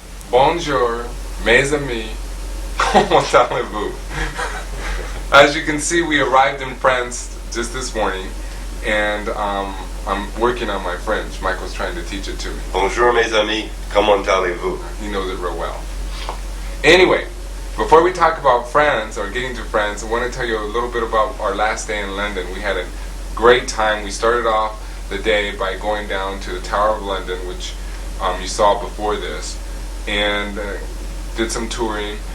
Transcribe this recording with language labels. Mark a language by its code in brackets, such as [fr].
[fr] Bonjour, mes amis, comment allez-vous? [en] As you can see, we arrived in France just this morning, and I'm working on my French. Michael's trying to teach it to me. [fr] Bonjour mes amis, comment allez-vous? [en] He knows it real well. Anyway, before we talk about France, or getting to France, I want to tell you a little bit about our last day in London. We had a great time. We started off the day by going down to the Tower of London, which you saw before this, and did some touring.